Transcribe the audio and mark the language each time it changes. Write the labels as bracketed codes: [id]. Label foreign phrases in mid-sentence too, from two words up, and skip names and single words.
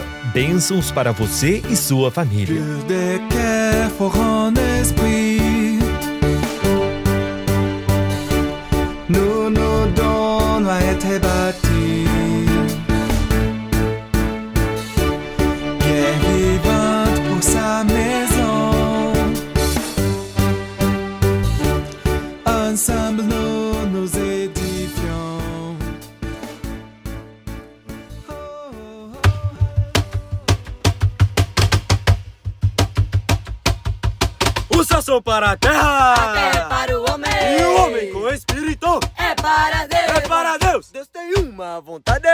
[pt] Bênçãos para você e sua família. [fr] Nous nous donnons à être bâtis. Pierre vivante pour sa maison. Ensemble nous nous édifions. [pt] O céu são para a terra. A terra é para o homem. E o homem com o espírito É para Deus. é para Deus. Deus tem uma vontade.